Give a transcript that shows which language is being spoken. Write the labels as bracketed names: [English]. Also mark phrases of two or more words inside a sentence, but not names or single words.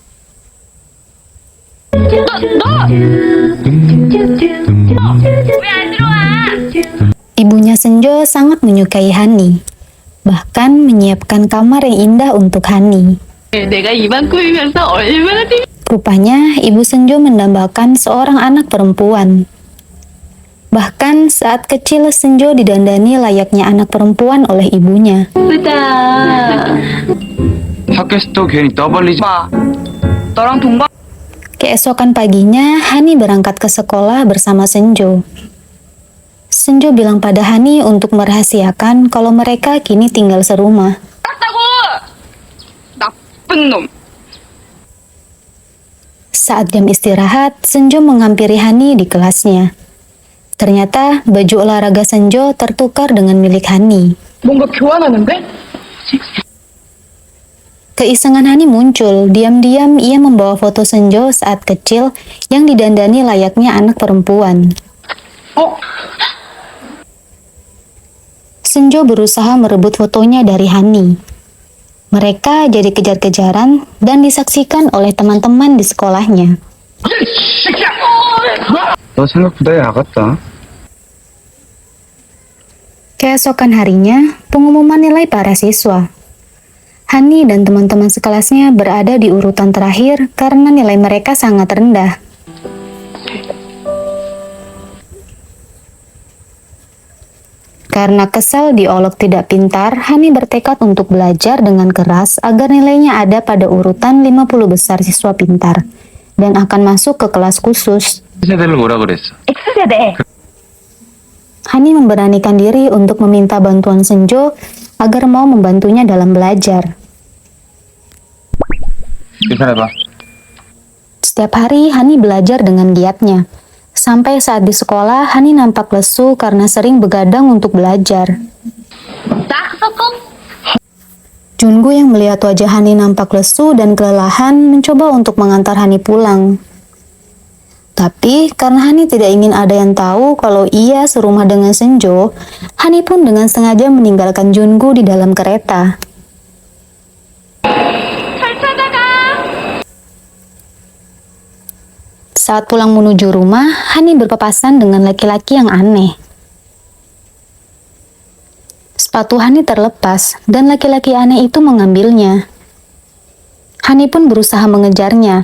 [Indonesian] Ibunya Senjo sangat menyukai Hani, bahkan menyiapkan kamar yang indah untuk Hani. Rupanya, Ibu Senjo mendambakan seorang anak perempuan. Bahkan saat kecil Senjo didandani layaknya anak perempuan oleh ibunya. [Korean] 학교에서 괜히 떠벌리지 마. 너랑 동반. [Indonesian] Keesokan paginya, Hani berangkat ke sekolah bersama Senjo. Senjo bilang pada Hani untuk merahasiakan kalau mereka kini tinggal serumah. [Korean] 알았다고. 나쁜 놈. [Indonesian] Saat jam istirahat, Senjo menghampiri Hani di kelasnya. Ternyata baju olahraga Senjo tertukar dengan milik Hani. [Korean] 뭔가 교환하는데? [Indonesian] Keisengan Hani muncul, diam-diam ia membawa foto Senjo saat kecil yang didandani layaknya anak perempuan. [Korean] 어? [Indonesian] Senjo berusaha merebut fotonya dari Hani. Mereka jadi kejar-kejaran dan disaksikan oleh teman-teman di sekolahnya. [Korean] 너 생각보다 야갔다. [Indonesian] Keesokan harinya, pengumuman nilai para siswa. Hani dan teman-teman sekelasnya berada di urutan terakhir karena nilai mereka sangat rendah. Karena kesal diolok tidak pintar, Hani bertekad untuk belajar dengan keras agar nilainya ada pada urutan 50 besar siswa pintar dan akan masuk ke kelas khusus. [Korean] 세대를 뭐라 그랬어? X세대. [Indonesian] Hani memberanikan diri untuk meminta bantuan Senjo agar mau membantunya dalam belajar. [Korean] 계산해봐. [Indonesian] Setiap hari Hani belajar dengan giatnya. Sampai saat di sekolah, Hani nampak lesu karena sering begadang untuk belajar. [Korean] 딱 섞어. [Indonesian] Jungu yang melihat wajah Hani nampak lesu dan kelelahan mencoba untuk mengantar Hani pulang. Tapi karena Hani tidak ingin ada yang tahu kalau ia serumah dengan Senjo, Hani pun dengan sengaja meninggalkan Jungu di dalam kereta. [Korean] 잘 찾아가. [Indonesian] Saat pulang menuju rumah, Hani berpapasan dengan laki-laki yang aneh. Sepatu Hani terlepas dan laki-laki aneh itu mengambilnya. Hani pun berusaha mengejarnya.